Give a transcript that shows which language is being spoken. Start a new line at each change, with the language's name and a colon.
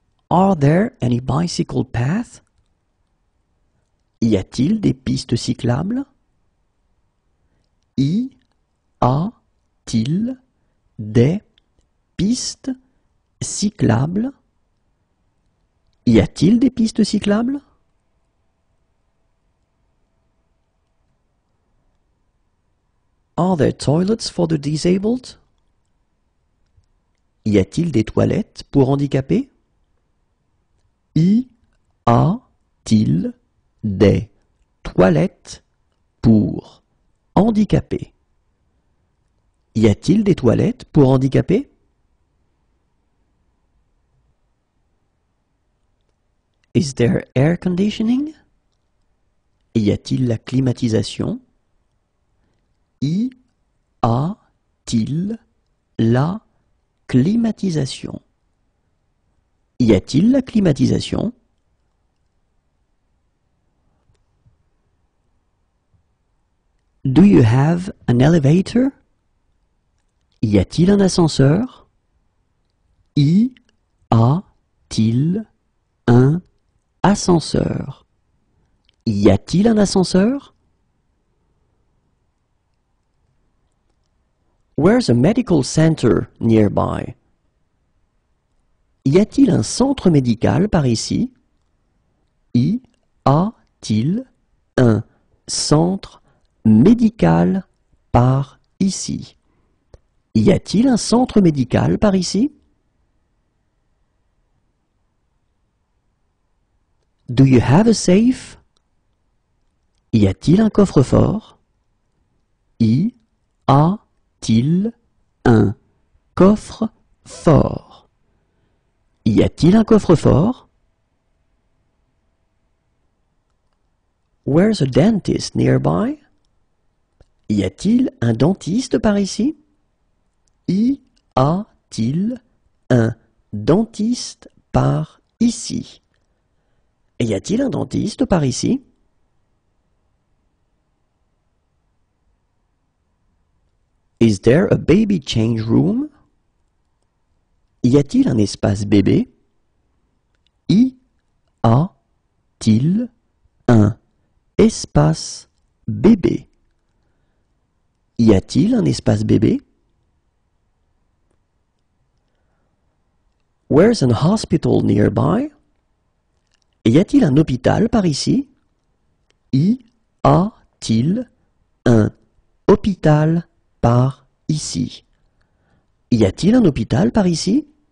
English: Are there any bicycle paths?
French: Y a-t-il des pistes cyclables? Y a-t-il des pistes cyclables? Y a-t-il des pistes cyclables?
English: Are there toilets for the disabled?
French: Y a-t-il des toilettes pour handicapés? Y a-t-il des toilettes pour handicapés? Y a-t-il des toilettes pour handicapés?
English: Is there air conditioning?
French: Y a-t-il la climatisation? Y a-t-il la climatisation? Y a-t-il la climatisation?
English: Do you have an elevator?
French: Y a-t-il un ascenseur? Y a-t-il un ascenseur? Y a-t-il un ascenseur?
English: Where's a medical center nearby?
French: Y a-t-il un centre médical par ici? Y a-t-il un centre médical par ici? Y a-t-il un centre médical par ici?
English: Do you have a safe?
French: Y a-t-il un coffre-fort? Y a-t-il un coffre-fort? Y a-t-il un coffre-fort?
English: Where's a dentist nearby?
French: Y a-t-il un dentiste par ici? Y a-t-il un dentiste par ici? Y a-t-il un dentiste par ici?
English: Is there a baby change room?
French: Y a-t-il un espace bébé? Y a-t-il un espace bébé? Y a-t-il un espace bébé?
English: Where's an hospital nearby?
French: Y a-t-il un hôpital par ici? Y a-t-il un hôpital par ici? Y a-t-il un hôpital par ici?